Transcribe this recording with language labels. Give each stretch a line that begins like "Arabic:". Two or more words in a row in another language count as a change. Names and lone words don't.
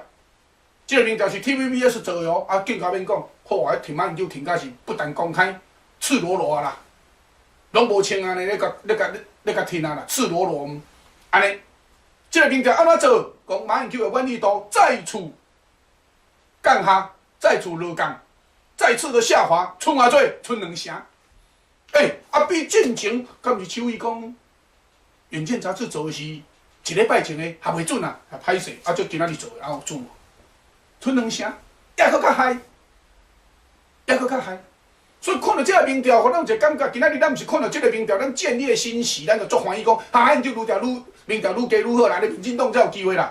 Min Nan Chinese: 即个民调是 TVBS 做的哦，更加免讲，好啊，听马英九听甲是不但公开，赤裸裸啊啦，拢无穿安尼咧甲听啊啦，赤裸裸安尼。即个民调安怎做？讲马英九的满意度再次降下，再次落降，再次的下滑，剩偌多？剩2成。比进前，敢毋是邱毅讲，《远见》杂志做的是1礼拜前的，还袂准啊，还歹势，就今仔日做的，有准无？剩2成，还佫较嗨，还佫较嗨。所以看到这个民调，互咱有一个感觉，今仔日咱毋是看到这个民调，咱建立的欣喜，咱就足欢喜讲，马英九民调愈加愈好啦，民进党才有机会啦。